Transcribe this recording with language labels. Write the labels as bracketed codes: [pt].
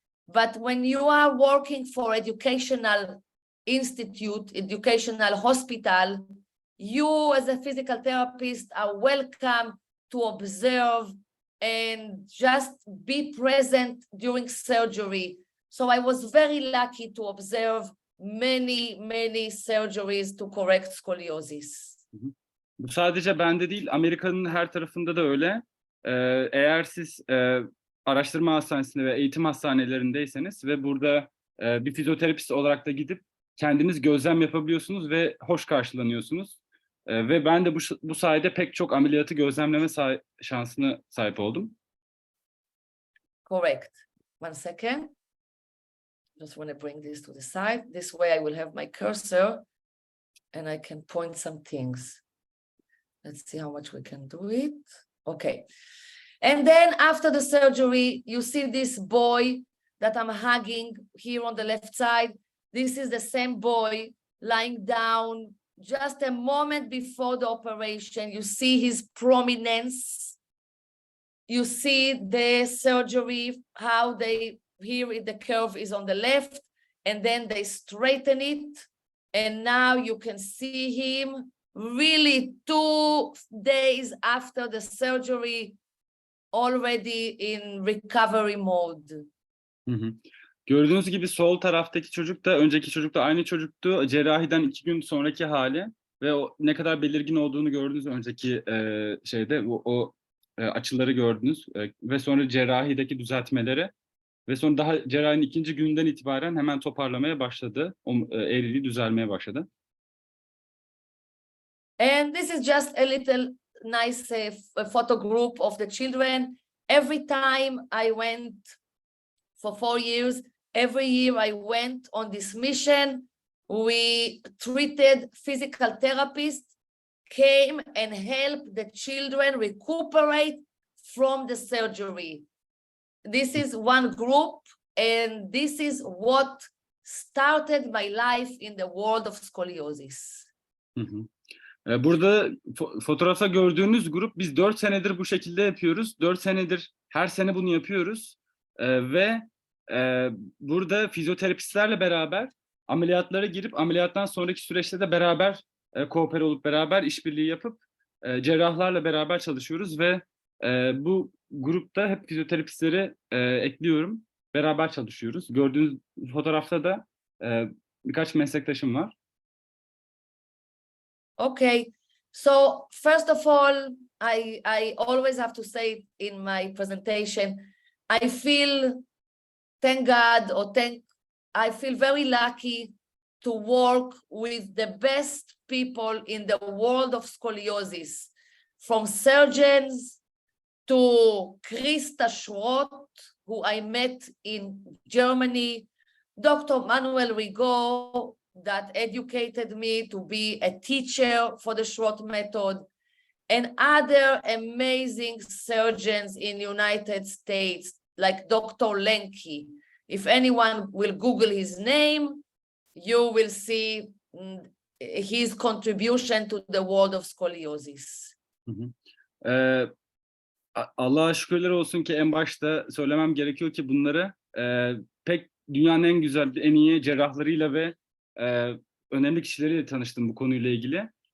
[en] But when you are working for educational institute, educational hospital, you as a physical therapist are welcome to observe and just be present during surgery. So I was very lucky to observe many surgeries to correct scoliosis. [tr] Bu sadece bende değil, Amerika'nın her tarafında da öyle. Eğer siz araştırma hastanesinde ve eğitim hastanelerindeyseniz ve burada bir fizyoterapist olarak da gidip kendiniz gözlem yapabiliyorsunuz ve hoş karşılanıyorsunuz. Ve ben de bu sayede pek çok ameliyatı gözlemleme şansına sahip oldum. [en] Correct. 1 second. Just want to bring this to the side. This way I will have my cursor and I can point some things. Let's see how much we can do it. Okay. And then after the surgery, you see this boy that I'm hugging here on the left side. This is the same boy lying down just a moment before the operation. You see his prominence. You see the surgery, how the curve is on the left, and then they straighten it. And now you can see him really 2 days after the surgery, already in recovery mode. Hı hı. [tr] Gördüğünüz gibi sol taraftaki çocuk da önceki çocuk da aynı çocuktu. Cerrahiden 2 gün sonraki hali ve o ne kadar belirgin olduğunu gördünüz önceki şeyde açıları gördünüz ve sonra cerrahideki düzeltmeleri ve sonra daha cerrahinin 2. günden itibaren hemen toparlamaya başladı. Eğriliği düzelmeye başladı. [en] And this is just a little nice photo group of the children. Every time I went for 4 years, every year I went on this mission. We treated physical therapists, came and helped the children recuperate from the surgery. This is one group, and this is what started my life in the world of scoliosis. Hı hı. [tr] Burada fotoğrafta gördüğünüz grup, biz 4 senedir bu şekilde yapıyoruz. 4 senedir her sene bunu yapıyoruz. Ve burada fizyoterapistlerle beraber ameliyatlara girip ameliyattan sonraki süreçte de beraber koopere olup beraber işbirliği yapıp cerrahlarla beraber çalışıyoruz ve bu grupta hep fizyoterapistleri ekliyorum. Beraber çalışıyoruz. Gördüğünüz fotoğrafta da birkaç meslektaşım var. [en] Okay, so first of all, I always have to say in my presentation, I feel, thank God, I feel very lucky to work with the best people in the world of scoliosis, from surgeons to Christa Schroth, who I met in Germany, Dr. Manuel Rigaud, that educated me to be a teacher for the Schroth method, and other amazing surgeons in the United States, like Dr. Lenke. If anyone will Google his name, you will see his contribution to the world of scoliosis. [tr] Allah'a şükürler olsun ki en başta söylemem gerekiyor ki bunları pek dünyanın en güzel, en iyi cerrahlarıyla ve önemli kişileriyle tanıştım bu konuyla ilgili.